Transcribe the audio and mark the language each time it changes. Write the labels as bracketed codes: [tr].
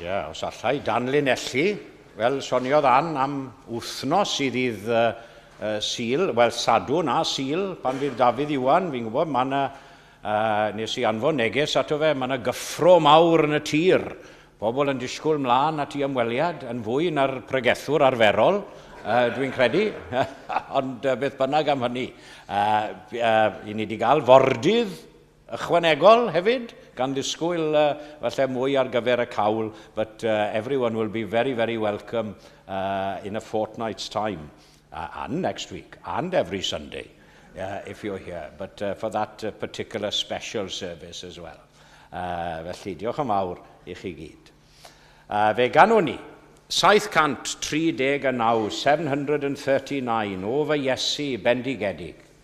[cy] Os allai danlinellu, wel, soniodd am wythnos i ddydd Sul, wel, Sadwrn a Sul, pan fydd Dafydd Iwan, fi'n gwybod, nes i anfon neges ato fe, mae yna gyffro mawr yn y tir. Pobl yn disgwyl mlaen at i ymweliad, yn fwy na'r pregethwr arferol, dwi'n credu, ond beth bynnag am hynny. I ni wedi cael fordydd ychwanegol hefyd, gan ddisgwyl falle mwy ar gyfer y cawl, [en] but everyone will be very, very welcome in a fortnight's time, and next week, and every Sunday, if you're here, but for that particular special service as well. [cy] Felly, diolch yn fawr i chi gyd. Fe ganwn ni 739, 739, o fy Iesu bendigedig.